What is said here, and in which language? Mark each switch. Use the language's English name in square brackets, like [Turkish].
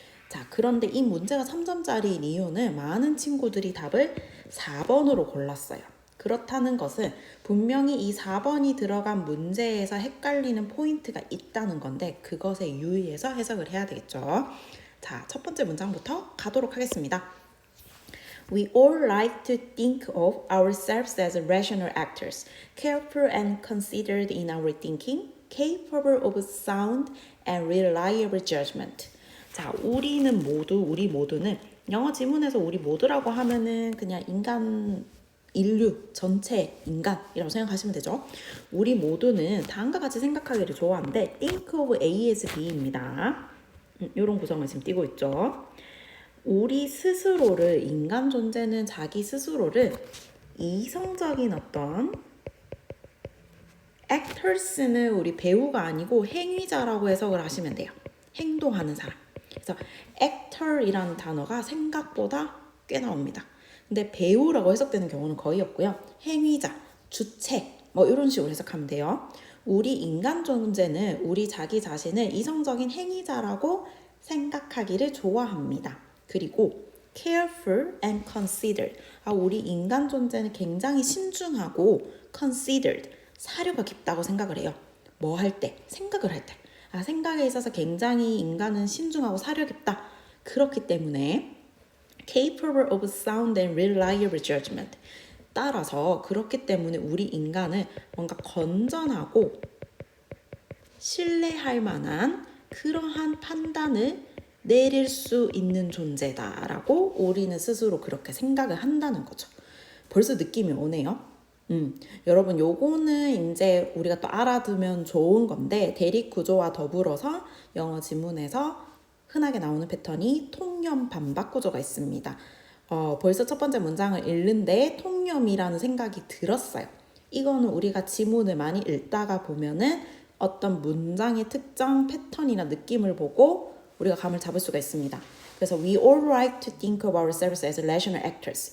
[Korean] 자, 그런데 이 문제가 3점짜리인 이유는 많은 친구들이 답을 4번으로 골랐어요. 그렇다는 것은 분명히 이 4번이 들어간 문제에서 헷갈리는 포인트가 있다는 건데 그것에 유의해서 해석을 해야 되겠죠. 자, 첫 번째 문장부터 가도록 하겠습니다. [English] We all like to think of ourselves as rational actors, careful and considered in our thinking, capable of sound and reliable judgment. [Korean] 자, 우리 모두는 영어 지문에서 우리 모두라고 하면은 그냥 인류 전체 인간이라고 생각하시면 되죠. 우리 모두는 다음과 같이 생각하기를 좋아하는데 think of A as B입니다. 이런 구성을 지금 띄고 있죠. 우리 스스로를 인간 존재는 자기 스스로를 이성적인 어떤 actors는 우리 배우가 아니고 행위자라고 해석을 하시면 돼요. 행동하는 사람. 그래서 actor이라는 단어가 생각보다 꽤 나옵니다. 근데 배우라고 해석되는 경우는 거의 없고요. 행위자, 주체 뭐 이런 식으로 해석하면 돼요. 우리 인간 존재는 우리 자기 자신을 이성적인 행위자라고 생각하기를 좋아합니다. 그리고 [English] careful and considered. [Korean] 우리 인간 존재는 굉장히 신중하고 considered. 사려가 깊다고 생각을 해요. 뭐 할 때? 생각을 할 때. 생각에 있어서 굉장히 인간은 신중하고 사려 깊다. 그렇기 때문에 [English] capable of sound and reliable judgment. [Korean] 따라서 그렇기 때문에 우리 인간은 뭔가 건전하고 신뢰할 만한 그러한 판단을 내릴 수 있는 존재다라고 우리는 스스로 그렇게 생각을 한다는 거죠. 벌써 느낌이 오네요. 여러분 요거는 이제 우리가 또 알아두면 좋은 건데 대립 구조와 더불어서 영어 지문에서 흔하게 나오는 패턴이 통념 반박 구조가 있습니다. 벌써 첫 번째 문장을 읽는데 통념이라는 생각이 들었어요. 이거는 우리가 지문을 많이 읽다가 보면은 어떤 문장의 특정 패턴이나 느낌을 보고 우리가 감을 잡을 수가 있습니다. 그래서 [English] we all like to think of ourselves as rational actors.